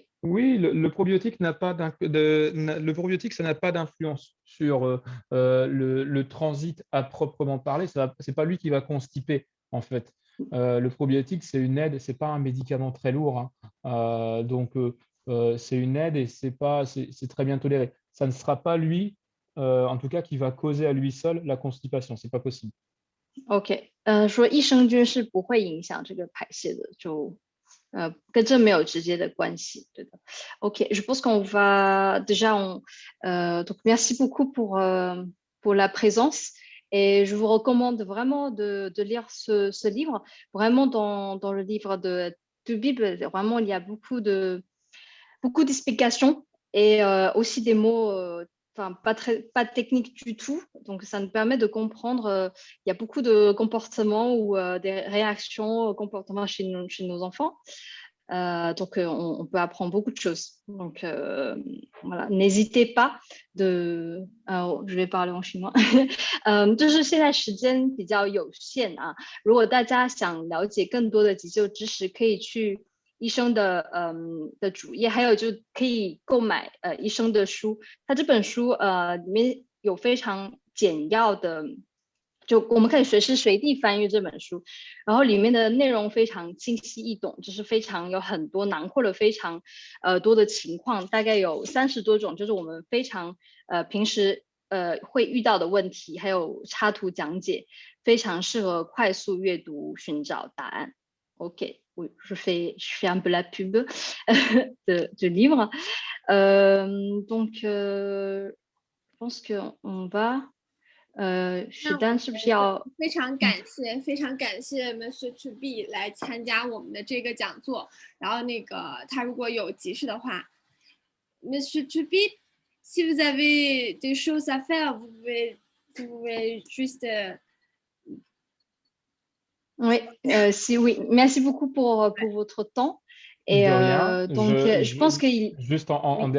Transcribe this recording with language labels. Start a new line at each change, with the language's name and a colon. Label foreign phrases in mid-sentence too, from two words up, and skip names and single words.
French: Oui, le probiotique n'a pas le probiotique, ça n'a pas d'influence sur le transit à proprement parler. C'est pas lui qui va constiper, en fait. Le probiotique, c'est une aide, c'est pas un médicament très lourd, hein. C'est une aide et c'est très bien toléré. Ça ne sera pas lui, en tout cas, qui va causer à lui seul la constipation. C'est pas possible.
Chinese: OK， 说益生菌是不会影响这个排泄的，就跟这没有直接的关系，对的。
French: OK， je pense qu'on va déjà donc merci beaucoup pour la présence et je vous recommande vraiment de lire ce livre. Vraiment dans le livre de Bible, vraiment il y a beaucoup d'explications et aussi des mots enfin pas techniques du tout. Donc ça nous permet de comprendre il y a beaucoup de comportements ou des réactions au comportement chez nos enfants. Donc on peut apprendre beaucoup de choses. Donc voilà, n'hésitez pas je vais parler en chinois
Chinese: 就是现在时间比较有限啊，如果大家想了解更多的急救知识，可以去医生的主页，还有就可以购买医生的书。他这本书里面有非常简要的，就我们可以随时随地翻阅这本书，然后里面的内容非常清晰易懂，就是非常有很多囊括了非常多的情况，大概有30多种，就是我们非常平时会遇到的问题，还有插图讲解，非常适合快速阅读寻找答案。OK，
French: je fais un peu la pub de livre. Donc, je pense qu'on va.
Chinese: 许丹是不是要？非常感谢 Mr. To B 来参加我们的这个讲座。然后那个他如果有急事的话 ，Mr.
French: To B, si vous avez des choses à faire, vous pouvez juste. Oui, oui. Merci beaucoup pour votre temps. Et De rien. donc, je pense qu'il. Juste en Oui.